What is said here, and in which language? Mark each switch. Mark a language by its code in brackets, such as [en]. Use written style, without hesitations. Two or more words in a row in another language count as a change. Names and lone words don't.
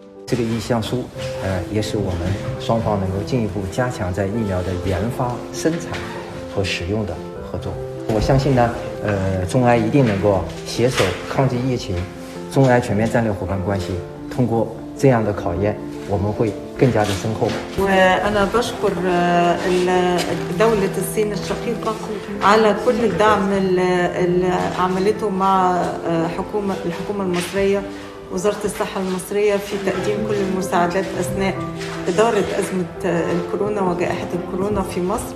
[zh] 这个意向书，也使我们双方能够进一步加强在疫苗的研发、生产和使用的合作。我相信呢，中埃一定能够携手抗击疫情，中埃全面战略伙伴关系通过这样的考验，我们会更加的深厚。 [ar] وأنا بشكر دولة الصين الشقيقة على كل الدعم اللي عملته مع الحكومة المصرية، وزارة الصحة المصرية في تقديم كل المساعدات أثناء إدارة أزمة الكورونا وجائحة الكورونا في مصر.